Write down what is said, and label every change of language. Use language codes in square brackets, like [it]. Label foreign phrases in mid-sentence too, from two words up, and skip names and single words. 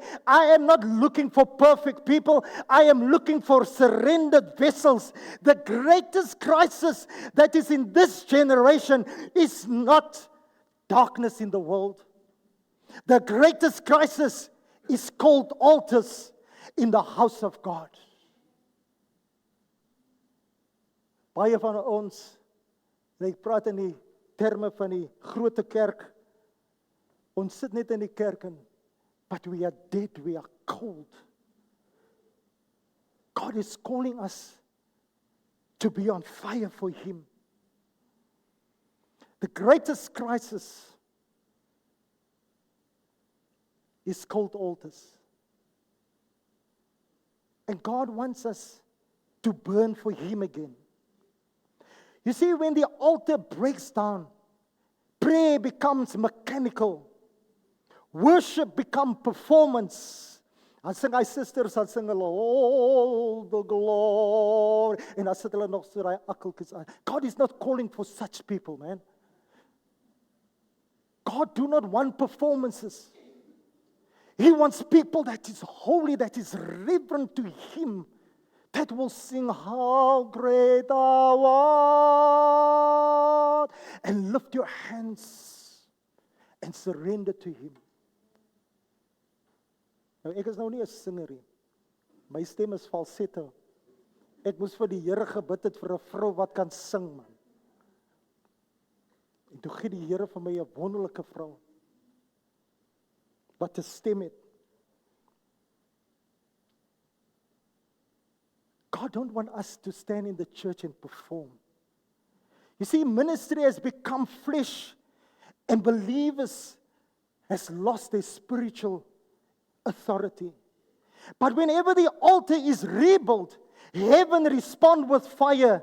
[en] I am not looking for perfect people. I am looking for surrendered vessels. The greatest crisis that is in this generation is not darkness in the world. The greatest crisis is cold altars in the house of God. [af] Baie van ons, en ek praat in die terme van die grote kerk, ons sit net in die kerk, [en] but we are dead, we are cold. God is calling us to be on fire for Him. The greatest crisis is cold altars. And God wants us to burn for Him again. You see, when the altar breaks down, prayer becomes mechanical. Worship becomes performance. [af] Dan sing hy sisters, dan sing hulle, [en] all the glory. [af] En dan sit hulle nog so daai akkeltjies aan. [en] God is not calling for such people, man. God do not want performances. He wants people that is holy, that is reverent to Him, that will sing, how great thou art, and lift your hands and surrender to Him. [af] Nou, ek is nou nie 'n singer nie. My stem is falsetto. Ek moes vir die Here gebid het vir 'n vrou wat kan sing, man. En toe gee die Here vir my 'n wonderlike vrou wat 'n stem het. [en] God don't want us to stand in the church and perform. You see, ministry has become flesh, and believers has lost their spiritual authority. But whenever the altar is rebuilt, heaven responds with fire.